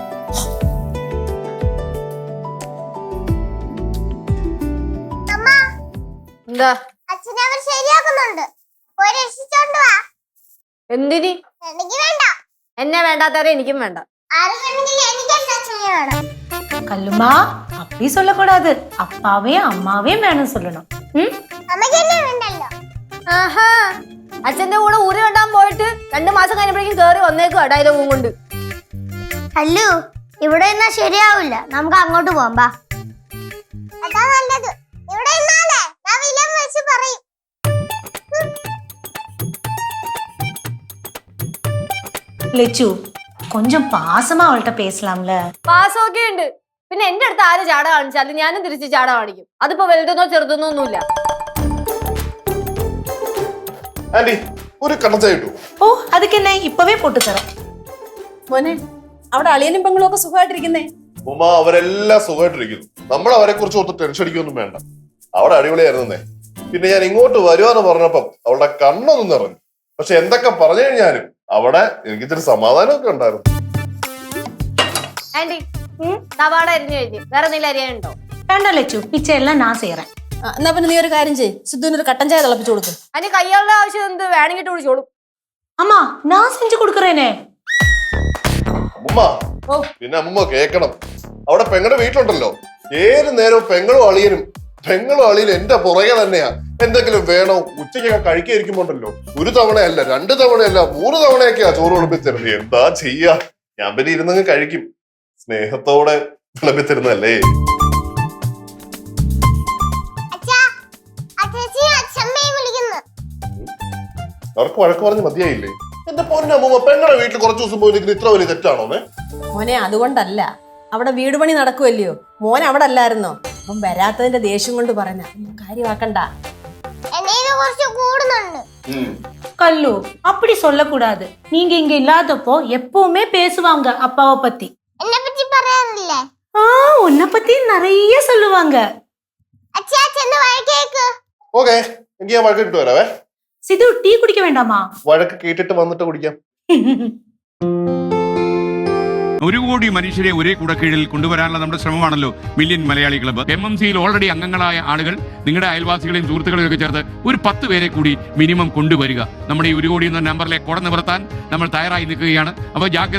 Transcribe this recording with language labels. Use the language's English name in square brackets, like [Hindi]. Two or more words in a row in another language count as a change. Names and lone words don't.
[Malayalam] എന്താ അച്ഛനെ അവർ ശരിയാക്കുന്നുണ്ട്. പോയി രക്ഷിച്ചോണ്ട് വാ. എന്തിനി? എനിക്ക് വേണ്ട. എന്നെ വേണ്ടാത്തവരെ എനിക്കും വേണ്ട. എനിക്ക് എന്റെ അച്ഛനെ വേണം. [Tamil] கல்லுமா அப்படி சொல்லக்கூடாது. அப்பாவையும் அம்மாவையும் வேணும் சொல்லணும். [Malayalam] അമ്മയ്ക്ക് എന്നെ വേണ്ടല്ലോ. ആഹാ, അച്ഛന്റെ കൂടെ ഊര് കണ്ടാൻ പോയിട്ട് 2 മാസം കഴിഞ്ഞപ്പോഴേക്കും കേറി വന്നേക്കും ഡയലോഗും കൊണ്ട്. അല്ലു, ഇവിടെ നിന്നാ ശരിയാവില്ല. നമുക്ക് അങ്ങോട്ട് പോവാം. ബാ. അതാ നല്ലത്. ഇവിടെ നിന്നാലേ ഞാൻ വിലം വെച്ച് പറയും. [Tamil] லெச்சு, கொஞ்சம் பாசமா அவள்கிட்ட பேசலாம்ல. [Malayalam] പാസമൊക്കെ ഉണ്ട്. പിന്നെ എന്റെ അടുത്ത് ആര് ചാട കാണിച്ചാലും ഞാനും തിരിച്ച് ചാട കാണിക്കും. അതിപ്പോ വലുതെന്നോ ചെറുതെന്നോ ഒന്നുമില്ല. ആന്റി, ഒരു കണ്ണച്ചായ ഇട്ടു. ഓ, [Tamil] அதுக்கு என்ன, இப்பவே போட்டு தரேன். [Malayalam] മോനെ, അവിടെ അളിയനും പെങ്ങളും ഒക്കെ സുഖമായിട്ടിരിക്കുന്നേ? ഉമ്മ, അവരെല്ലാം സുഖമായിട്ടിരിക്കുന്നു. നമ്മൾ അവരെ കുറിച്ച് ഒത്ത് ടെൻഷൻ അടിക്കൊന്നും വേണ്ട. അവിടെ അടിപൊളിയായിരുന്നേ. പിന്നെ ഞാൻ ഇങ്ങോട്ട് വരുവാന്ന് പറഞ്ഞപ്പം അവളുടെ കണ്ണൊന്നും നിറഞ്ഞു. പക്ഷെ എന്തൊക്കെ പറഞ്ഞു കഴിഞ്ഞാലും അവിടെ എനിക്ക് ഇത്തിരി സമാധാനമൊക്കെ ഉണ്ടായിരുന്നു. ആന്റി, സവാള അരിഞ്ഞു കഴിഞ്ഞു. വേറെ എന്തെങ്കിലും അരിയാനുണ്ടോ? [Tamil] வேண்டாம் லெச்சு, மிச்சம் எல்லாம் நான் செய்யறேன். [Malayalam] എന്നാ പിന്നെ നീ ഒരു കാര്യം ചെയ്യ്, സിദ്ധുവിന് ഒരു കട്ടൻ ചായ തിളപ്പിച്ചു കൊടുക്കും. അതിന് കയ്യാളുടെ ആവശ്യം എന്ത്? വേണമെങ്കിൽ വിളിച്ചോളും. [Tamil] அம்மா, நான் செஞ்சு கொடுக்கறேனே. [Malayalam] അമ്മ, പിന്നെ അമ്മ കേക്കണം, അവിടെ പെങ്ങളുടെ വീട്ടിലുണ്ടല്ലോ, ഏത് നേരവും പെങ്ങളും അളിയനും എന്റെ പുറകെ തന്നെയാ. എന്തെങ്കിലും വേണോ, ഉച്ചയ്ക്കൊക്കെ കഴിക്കാതിരിക്കുമ്പോണ്ടല്ലോ 1 തവണയല്ല 2 തവണയല്ല 3 തവണയൊക്കെയാ ചോറ് വിളമ്പിത്തരുന്നത്. എന്താ ചെയ്യാ, ഞാൻ പിന്നെ ഇരുന്നങ്ങ് കഴിക്കും. സ്നേഹത്തോടെ വിളമ്പിത്തരുന്നല്ലേ. അവർക്ക് വഴക്ക് പറഞ്ഞ് മതിയായില്ലേ? എന്റെ പൊന്നമ്മ, പെങ്ങളുടെ വീട്ടിൽ കുറച്ചു ദിവസം പോയിരിക്കുന്നത് ഇത്ര വലിയ തെറ്റാണോ? മോനെ, അതുകൊണ്ടല്ല, അവിടെ വീട് പണി നടക്കുമല്ലയോ. മോൻ അവിടെ അല്ലായിരുന്നോ? അപ്പം വരാത്തതിന്റെ ദേഷ്യം കൊണ്ട് പറഞ്ഞ കാര്യമാക്കണ്ട. [Tamil] கல்லு, அப்படி சொல்லக்கூடாது. நீங்க இங்க இல்லாதப்போ எப்பவுமே பேசுவாங்க அப்பாவை பத்தி. [Malayalam] എന്നെ പറ്റി പറയാറില്ലേ? [Tamil] உன்னை பத்தி நிறைய சொல்லுவாங்க. [Malayalam] അച്ഛാ, ചെന്ന് വഴക്കേക്ക്. ഓക്കെ, എനിക്ക് ഞാൻ വഴക്കിട്ട് വരാവേ. [Tamil] சிது, டீ குடிக்க வேண்டாமா? [Malayalam] വഴക്ക് കേട്ടിട്ട് വന്നിട്ട് കുടിക്കാം. 1 കോടി മനുഷ്യരെ ഒരേ കുടക്കീഴിൽ കൊണ്ടുവരാനുള്ള നമ്മുടെ ശ്രമമാണല്ലോ മില്യൺ മലയാളി ക്ലബ്ബ്. MMCയിൽ ഓൾറെഡി അംഗങ്ങളായ ആളുകൾ, നിങ്ങളുടെ അയൽവാസികളെയും സുഹൃത്തുക്കളെയും ഒക്കെ ചേർത്ത് ഒരു 10 പേരെ കൂടി മിനിമം കൊണ്ടുവരിക. നമ്മുടെ ഈ 1 കോടി എന്ന നമ്പറിലെ കുട നിവർത്താൻ നമ്മൾ തയ്യാറായി നിൽക്കുകയാണ്.